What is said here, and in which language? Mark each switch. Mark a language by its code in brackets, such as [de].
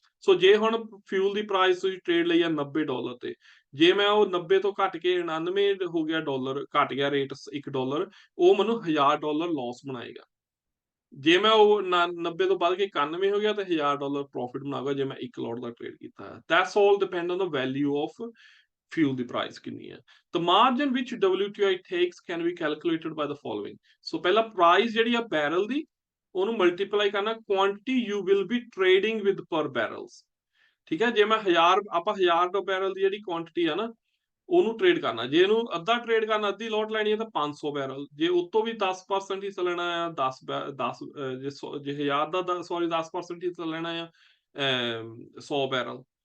[pa] ਸੋ ਜੇ ਹੁਣ ਫਿਊਲ ਦੀ ਪ੍ਰਾਈਸ ਤੁਸੀਂ ਟ੍ਰੇਡ ਲਈ ਆ $90 ਤੇ, ਜੇ ਮੈਂ ਉਹ 90 ਤੋਂ ਘਟ ਕੇ 99 ਹੋ ਗਿਆ ਡਾਲਰ, ਘਟ ਗਿਆ ਰੇਟ $1, ਉਹ ਮੈਨੂੰ $1000 ਲਾਸ ਬਣਾਏਗਾ। ਜੇ ਮੈਂ ਉਹ 90 ਤੋਂ ਵੱਧ ਕੇ 91 ਹੋ ਗਿਆ ਤਾਂ $1000 ਪ੍ਰੋਫਿਟ ਬਣਾਊਗਾ ਜੇ ਮੈਂ ਇੱਕ ਲੋਟ ਦਾ ਟ੍ਰੇਡ ਕੀਤਾ ਹੈ। [en] that's all depend on the value of fuel [pa] ਦੀ price ਕਿੰਨੀ ਹੈ। [en] The margin which WTI takes can be calculated by the following। [pa] ਸੋ ਪਹਿਲਾਂ ਪ੍ਰਾਈਸ ਜਿਹੜੀ ਆ ਬੈਰਲ ਦੀ, ਉਹਨੂੰ ਮਲਟੀਪਲਾਈ ਕਰਨਾ quantity [en] you will be trading with per barrels, [pa] ਠੀਕ ਹੈ। ਜੇ ਮੈਂ 1000 ਬੈਰਲ ਦੀ ਜਿਹੜੀ ਕੁਆਂਟੀਟੀ ਆ ਨਾ ਉਹਨੂੰ ਟ੍ਰੇਡ ਕਰਨਾ, ਜੇ ਇਹਨੂੰ ਅੱਧਾ ਟ੍ਰੇਡ ਕਰਨਾ, ਅੱਧੀ ਲੋਟ ਲੈਣੀ ਹੈ ਤਾਂ 500 ਬੈਰਲ, ਜੇ ਉਤੋਂ ਵੀ 10% ਹਿੱਸਾ ਲੈਣਾ ਆ 10 ਜੇ 1000 ਦਾ ਸੌਰੀ 10% ਹਿੱਸਾ ਲੈਣਾ ਆ 100 ਬੈਰਲ।